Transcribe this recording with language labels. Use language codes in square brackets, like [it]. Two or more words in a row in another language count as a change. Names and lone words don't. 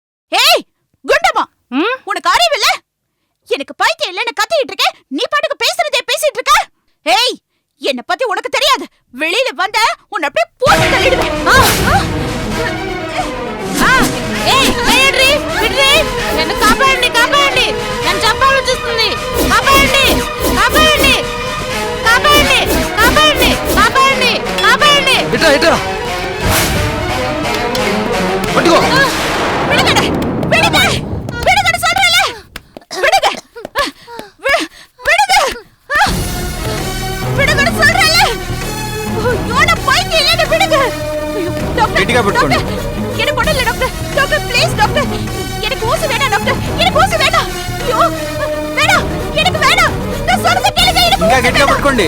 [ta] ஏய் குண்டம்மா, உனக்கு அறிவில்ல? எனக்கு பைத்தியம் இல்லன்னு கத்திட்டு இருக்கேன், நீ பாட்டுக்கு பேசுறதே பேசிட்டு இருக்க. ஏய், என்ன பத்தி உனக்கு தெரியாது. வெளியில வந்த உன்னை அப்படியே போட்டு தள்ளிடுவேன். [te] ఏయ్ లేడ్రి విడ్రి నన్ను కాపాడండి కాపాడండి నన్ను చంపాలని చూస్తుంది కాపాడండి కాపాడండి కాపాడండి కాపాడండి కాపాడండి కాపాడండి ఇట్రా ఇట్రా పట్టుకో [ta] விடுங்கடா விடுங்க விடுங்கன்னு சொல்றேல விடுங்க விடுங்க விடுங்கன்னு சொல்றேல யோட பைத்தியம் இல்லன்னு விடுங்க டாக்டர் கெட்டியா பட்டுக்கோங்க எனக்கு ஒண்ணு இல்ல [en] doctor doctor please doctor [ta] எனக்கு ஊசி வேணாம் டாக்டர் எனக்கு ஊசி வேணாம் ஐயோ வேணாம் எனக்கு வேணாம் நான் சொல்றத கேளுங்க எனக்கு [te] ఇంకా గట్టిగా పట్టుకోండి